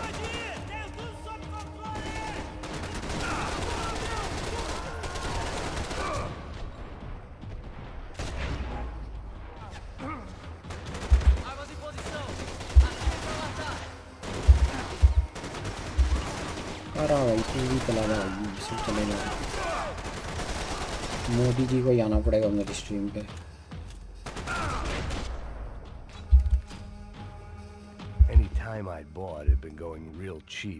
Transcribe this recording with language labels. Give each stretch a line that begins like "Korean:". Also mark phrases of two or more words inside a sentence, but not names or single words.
Portuguese: Armas em posição! Atire pra matar!
Hindi: आ रहा भाई, टीवी चला रहा भाई, सब चलेगा। मोदी जी को ही आना पड़ेगा मेरी स्ट्रीम पे।
English: Any time I'd bought had been going real cheap.